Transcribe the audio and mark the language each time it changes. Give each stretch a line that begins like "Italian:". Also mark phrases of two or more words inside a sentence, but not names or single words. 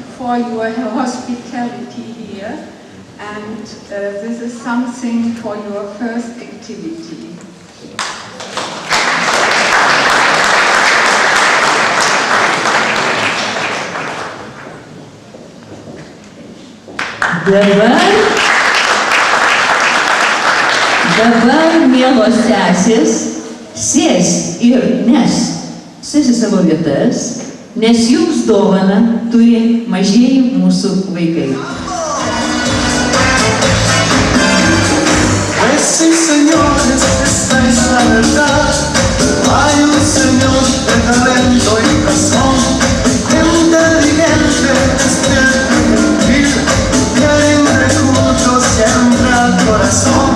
English: for your hospitality here, and this is something for your first activity.
Lithuanian: Dabar, mielos sesės, sės ir nes sėsi savo vietas, nes jums dovaną turi mažieji mūsų vaikai.
Spanish: Pues sí, señores, esta es la verdad. Hay un señor de talento y razón, inteligente, despierto y gentil, que rinde culto siempre al corazón.